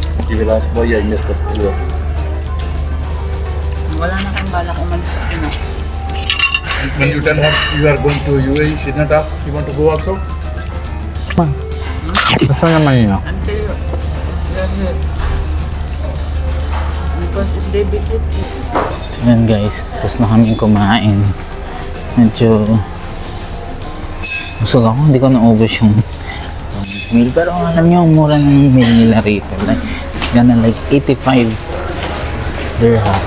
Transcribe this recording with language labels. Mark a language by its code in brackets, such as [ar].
[en] She will ask, why I missed the tour? [tl] Wala na kayong balak umalis sa Pinas. [en] When you tell her you are going to UAE, she did not ask, she want to go also? [tl] Ma, gusto naman yun. [en] Until you're here. Because if they visit you, [tl] So yan guys, tapos na kaming kumain. Medyo busog ako, hindi ko naubos yung meal. Pero alam nyo, ang mura ng meal nila rito. [en] Like, it's gonna like 85 dirham.